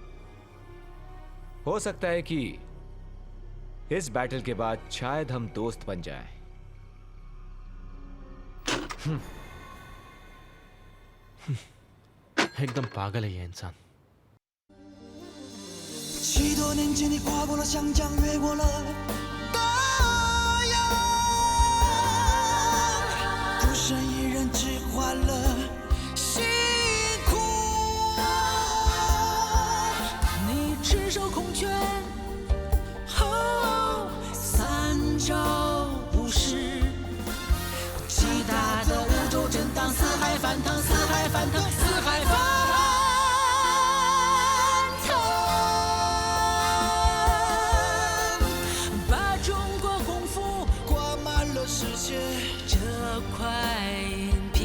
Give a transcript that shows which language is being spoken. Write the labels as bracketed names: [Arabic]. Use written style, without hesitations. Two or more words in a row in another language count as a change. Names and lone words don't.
[Hindi] हो सकता है कि इस बैटल के बाद शायद हम दोस्त बन जाएं। एकदम पागल है ये इंसान। [Chinese] 许多年前，你跨过了湘江，越过了大洋，孤身一人，只换了辛苦。你赤手空拳，三招五式，极大的宇宙震荡，四海翻腾，四海翻腾，四海翻腾，把中国功夫挂满了世界这块。